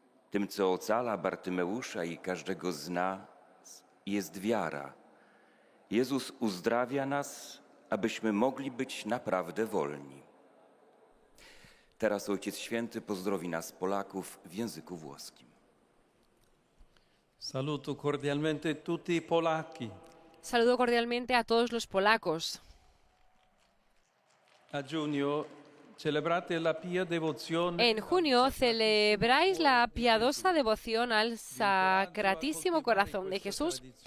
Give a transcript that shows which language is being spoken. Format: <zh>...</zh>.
<pl>Tym, co ocala Bartymeusza i każdego z nas, jest wiara. Jezus uzdrawia nas, abyśmy mogli być naprawdę wolni. Teraz Ojciec Święty pozdrowi nas, Polaków, w języku włoskim.</pl> <it>Saluto cordialmente tutti i polacchi.</it> <es>Saludo cordialmente a todos los polacos.</es> <it>A giugno celebrate la pia devozione</it> <es>En junio celebráis la piadosa devoción al Sacratísimo Corazón de Jesús.</es>